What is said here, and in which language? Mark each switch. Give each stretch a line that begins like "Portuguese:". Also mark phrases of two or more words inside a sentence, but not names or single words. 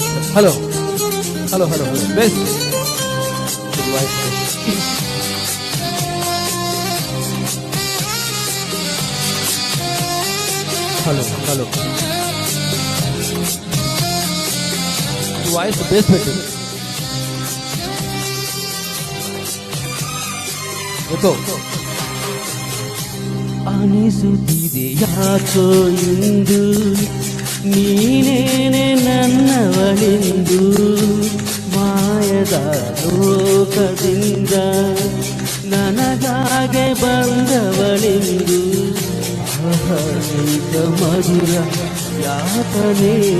Kannada: హలో హలో హలో హలో బెస్ట్ వాయిస్ హలో హలో వాయిస్ బేస్ పెట్టి ಎಕೋ ಅನಿಸುತ್ತಿದೆ ಯಾಕೋ ಇಂದು ನೀನೇನೆ ನನ್ನವಳೆಂದು ಮಾಯದ ಲೋಕದಿಂದ ನನಗಾಗೆ ಬಂದವಳೆಂದು ಆಹರಿತ ಮಧುರ ಯಾತನೆ